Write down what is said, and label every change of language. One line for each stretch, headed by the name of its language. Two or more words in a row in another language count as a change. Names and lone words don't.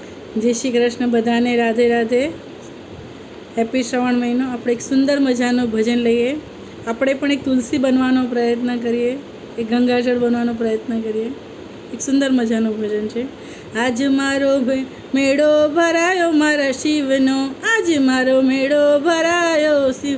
Gujarati: જય શ્રી કૃષ્ણ બધાને રાધે રાધે। હેપ્પી શ્રાવણ મહિનો। આપણે એક સુંદર મજાનું ભજન લઈએ। આપણે પણ એક તુલસી બનવાનો પ્રયત્ન કરીએ, એક ગંગાજળ બનવાનો પ્રયત્ન કરીએ। એક સુંદર મજાનું ભજન છે। આજ મારો મેળો ભરાયો મારા શિવનો, આજ મારો મેળો ભરાયો શિવ।